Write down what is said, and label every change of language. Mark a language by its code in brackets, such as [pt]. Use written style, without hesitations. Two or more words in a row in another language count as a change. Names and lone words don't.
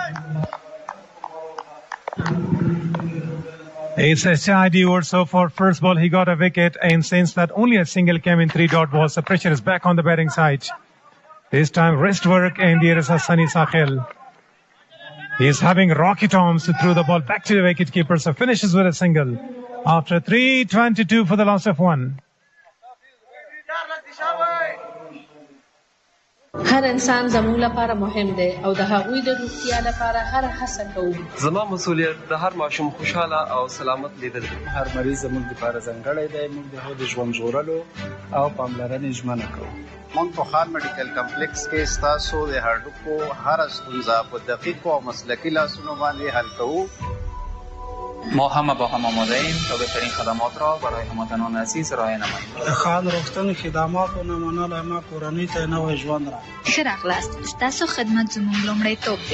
[en] It's a tidy over so for first ball he got a wicket and since that only a single came in 3 dot balls, the pressure is back on the batting side. This time wrist work and there is Hassani Sakhil. He is having rocket arms to throw the ball back to the wicketkeeper, so finishes with a single after 3:22 for the loss of 1. [ps] هر انسان زموږ لپاره مهم دی او د هغوی د روغتیا لپاره هر هڅه کوو. زما مسؤلیت د هر ماشوم خوشاله او سلامت لیدل. هر مریض زموږ لپاره ځانګړی دی. موږ د هغه د ژوند ژغورلو او پاملرنې ژمنه کوو. موږ په خان میډیکل کمپلیکس کې ستاسو د هډوکو هر ستونزه په دقیقو او مسلکي لاسونو باندې حل کوو. [fa] ما همه با هم آماده ایم تا بهترین خدمات را برای هموطنان عزیز ارائه نماییم. [ps] خان روغتون خدمات او نمونه ما کورنۍ ته نوې ژوند را. ښه راغلاست. ستاسو خدمت زموږ لومړیتوب دی.